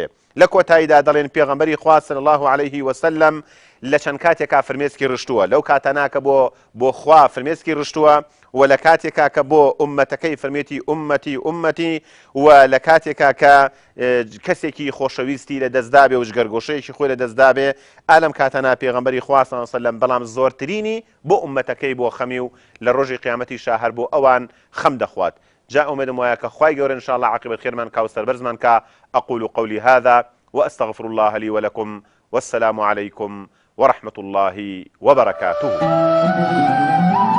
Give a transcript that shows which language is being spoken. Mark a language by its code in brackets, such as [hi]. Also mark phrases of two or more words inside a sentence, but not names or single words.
[ckb] لە کۆتاییدا دەڵێن پێغەمبەری خوا [ar] صلی الله علیه وسلم [ckb] لە چەند کاتێکا فرمێسکی ڕشتووە، لەو کاتە ناکە بۆ خوا فرمێسکی ڕشتووە و لە کاتێکا کە بۆ ئومەتەکەی فەرمێتی ئومەتی ئومەتی و لە کاتێکا کە کەسێکی خۆشەویستی لە دەستدا بێ و ژگەرگۆشەیەکی خۆی لە دەستدا بێ ئالەم کاتەنا پێغەمبەری خوا [ar] صلی الله علیه وسلم [ckb] بەڵام زۆرترینی بۆ ئومەتەکەی بۆ خەمی و لە ڕۆژی قیامەتی شاهر بۆ ئەوان خەم دەخوات. جاء ئومێدم وایە کە خوای گەورە [ar] ان شاء الله [ckb] عاقبەت خێرمان کا و سەربەرزمان کا. [ar] أقول قولي هذا وأستغفر الله لي ولكم والسلام عليكم ورحمة الله وبركاته.